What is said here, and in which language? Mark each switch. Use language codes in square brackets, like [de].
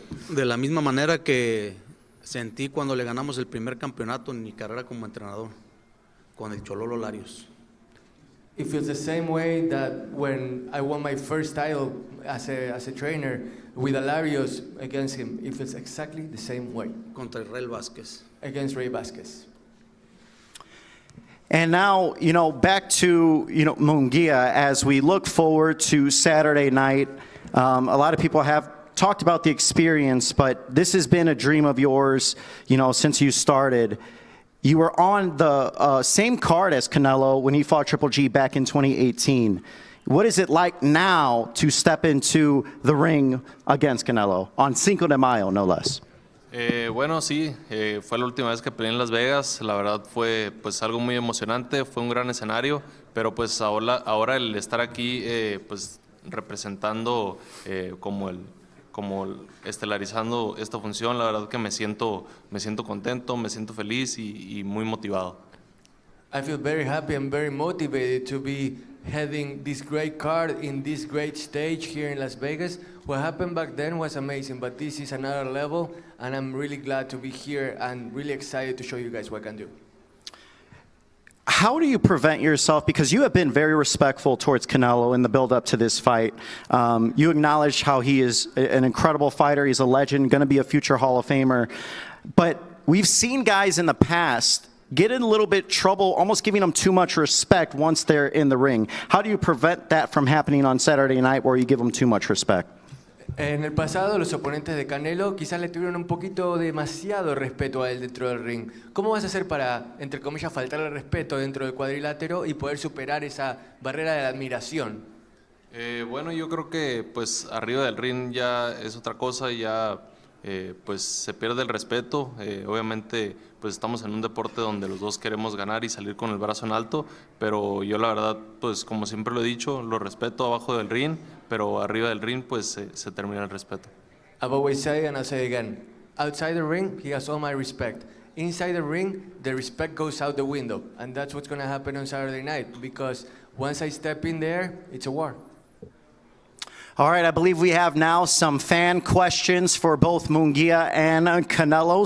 [es] De la misma manera que sentí cuando le ganamos el primer campeonato en mi carrera como entrenador, con el Chololo Larios. [en] It feels the same way that when I won my first title as a trainer with Larios against him. It feels exactly the same way. [es] Contra Israel Vázquez. [en] Against Ray Vázquez. And now, back to, Munguia, as we look forward to Saturday night. A lot of people have talked about the experience, but this has been a dream of yours, since you started. You were on the same card as Canelo when he fought Triple G back in 2018. What is it like now to step into the ring against Canelo on Cinco de Mayo, no less? [es] Bueno, sí, fue la última vez que peleé en Las Vegas. La verdad fue pues algo muy emocionante, fue un gran escenario, pero pues ahora el estar aquí pues representando como estelarizando esta función, la verdad que me siento contento, me siento feliz y muy motivado. [en] I feel very happy and very motivated to be heading this great card in this great stage here in Las Vegas. What happened back then was amazing, but this is another level, and I'm really glad to be here and really excited to show you guys what I can do. How do you prevent yourself, because you have been very respectful towards Canelo in the build-up to this fight. You acknowledge how he is an incredible fighter, he's a legend, going to be a future Hall of Famer. But we've seen guys in the past get in a little bit trouble, almost giving them too much respect once they're in the ring. How do you prevent that from happening on Saturday night where you give them too much respect? [es] En el pasado, los oponentes de Canelo quizás le tuvieron un poquito demasiado respeto a él dentro del ring. ¿Cómo vas a hacer para, entre comillas, faltarle respeto dentro del cuadrilátero y poder superar esa barrera de la admiración? Bueno, yo creo que pues arriba del ring ya es otra cosa, ya pues se pierde el respeto. Obviamente pues estamos en un deporte donde los dos queremos ganar y salir con el brazo en alto, pero yo la verdad pues como siempre lo he dicho, lo respeto abajo del ring, pero arriba del ring pues se termina el respeto. [en] I've always said, and I'll say again, outside the ring, he has all my respect. Inside the ring, the respect goes out the window, and that's what's going to happen on Saturday night, because once I step in there, it's a war. All right, I believe we have now some fan questions for both Munguia and Canelo.